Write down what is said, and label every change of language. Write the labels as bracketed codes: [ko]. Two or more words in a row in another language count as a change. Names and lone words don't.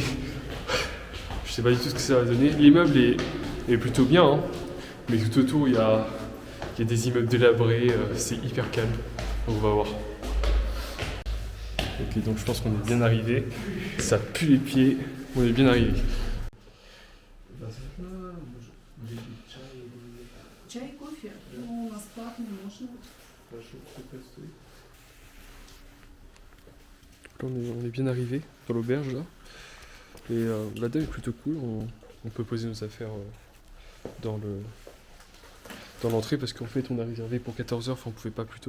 [fr] Je sais pas du tout ce que ça va donner. L'immeuble est plutôt bien, hein, mais tout autour il y a des immeubles délabrés, c'est hyper calme. Donc on va voir. Ok, donc je pense qu'on est bien arrivé. Ça pue les pieds, on est bien arrivé. [ru] Чай, кофе? Ну, у нас платный, можно. [fr] Là, on est bien arrivé dans l'auberge là. Et la dame est plutôt cool. On peut poser nos affaires dans l'entrée parce qu'en fait on a réservé pour 14h, enfin on pouvait pas plus tôt.